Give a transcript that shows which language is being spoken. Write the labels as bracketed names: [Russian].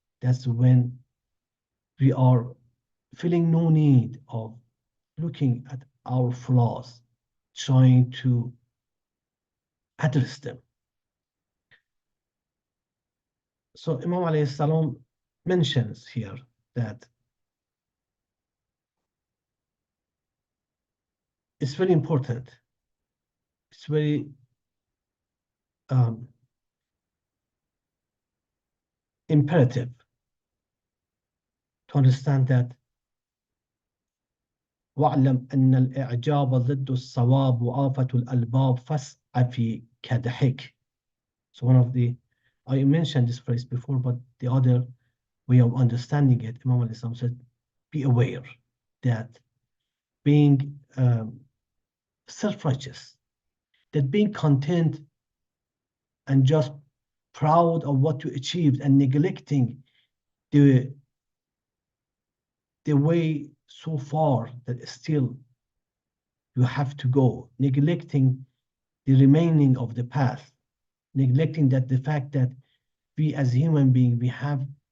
[English] That's when we are feeling no need of looking at our flaws, trying to address them. So Imam alayhi salam mentions here that it's very important. It's very imperative to understand that [Arabic] واعلم أن الإعجاب ضد الصواب وآفة الألباب فاسع في كدحك. [English] So I mentioned this phrase before, but the other way of understanding it, Imam al-Islam said, be aware that being self-righteous, that being content and just proud of what you achieved and neglecting the way so far that still you have to go, neglecting the remaining of the path, neglecting that the fact that we as human beings, we have